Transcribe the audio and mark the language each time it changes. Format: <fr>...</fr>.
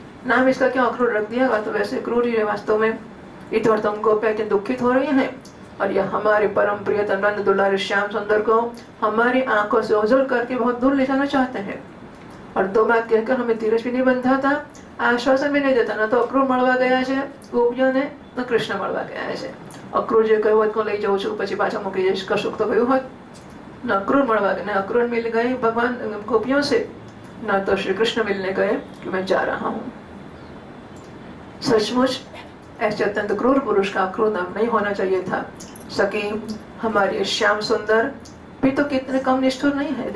<hi>नाम इसका क्यों अक्रूर रख दिया, तो वैसे क्रूर ही है वास्तव में। इधर तुम गोपियां इतनी दुखित हो रही हैं और यह हमारे परम प्रिय नंद दुलारे श्याम सुंदर को हमारी आंखों से ओझल करके बहुत दूर ले जाना चाहते हैं। और दो बात कहकर हमें धीरज भी नहीं बंधा था, आश्वासन भी नहीं देता। ना तो</hi> <gu>अक्रूर મળવા ગયા છે ગોપીઓને, ન કૃષ્ણ મળવા ગયા છે। અક્રૂર જે કહ્યું હોત લઈ જાઉં છું પછી પાછા મૂકી જઈશ, કશુંક તો કહ્યું હોત।</gu> <hi>न अक्रूर</hi> <gu>મળવા</gu> <hi>गए, न अक्रूर मिल गए भगवान गोपियों से, न तो श्री कृष्ण मिलने गए कि मैं जा रहा हूँ। सचमुच ऐसे अत्यंत क्रूर पुरुष का अक्रूर नाम नहीं होना चाहिए था। सकी, हमारे श्याम सुंदर भी तो कितने कम निष्ठुर नहीं है।</hi>